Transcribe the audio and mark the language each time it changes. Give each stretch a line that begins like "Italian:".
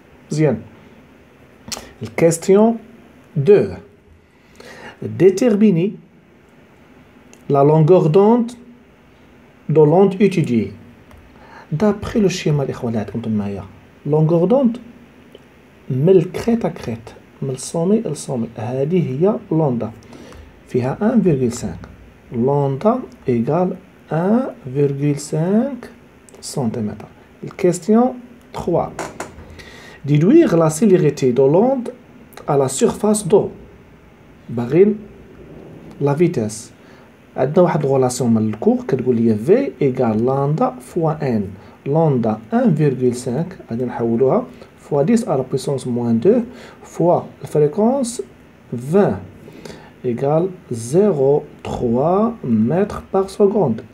French: Bien. Question 2. Déterminer la longueur d'onde de l'onde étudiée. D'après le schéma longueur d'onde
Arabic: من الكريت
French: à crête
Arabic: من الصومي إلى الصومي هذه هي لوندا فيها 1,5 لوندا
French: égale 1,5 cm. Question 3. Déduire la célérité de l'onde à la surface d'eau.
Arabic: باغين
French: la vitesse.
Arabic: عندنا واحد relation من الكور كتقول لي
French: V égale lambda fois n. Lambda 1,5
Arabic: غادي نحولوها
French: fois 10 à la puissance moins 2 fois la fréquence 20 égale 0,3 mètres par seconde.